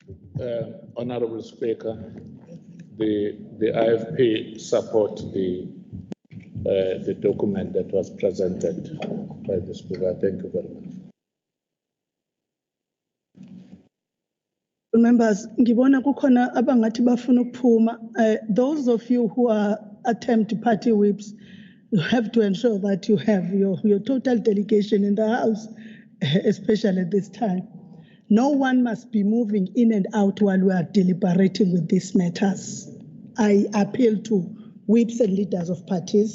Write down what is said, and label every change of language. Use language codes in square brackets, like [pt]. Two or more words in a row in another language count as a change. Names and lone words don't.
[en] Honorable Speaker, the IFP support the document that was presented by the Speaker. Thank you very much. Members, [zu] ngibona kukhona abangathi bafuna ukuphuma. [en] Those of you who are attempt party whips, you have to ensure that you have your total delegation in the House, especially at this time. No one must be moving in and out while we are deliberating with these matters. I appeal to whips and leaders of parties.